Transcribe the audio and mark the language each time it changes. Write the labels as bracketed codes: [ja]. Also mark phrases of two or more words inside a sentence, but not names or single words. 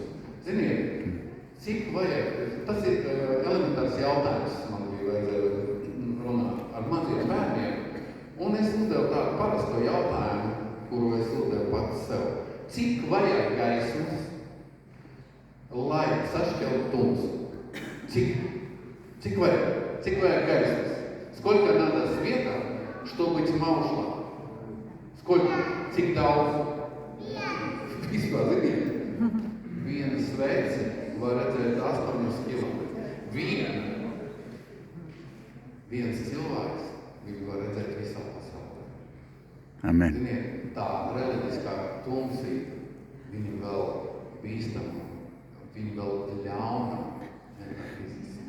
[lv] Ziniet, cik vajag, tas ir elementārs jautājums, man bija vajadzēja runāt ar maziem bērniem, un es uzdevu tādu parasto jautājumu, kuru es uzdevu pats sev. Cik vajag gaismas, lai sašķeltu tumsu? Cik vajag gaismas? [ru] Сколько надо света, чтобы тьма ушла? Сколько? [lv] Cik daudz? Vispār, ziniet, viena svece var redzēt 8 kilometrus. Viens cilvēks, viņu var redzēt visā pasaulē. Amen. Ziniet, tā reliģiskā tumsība, viņa vēl bīstama, viņa vēl ļauna nekā fiziski.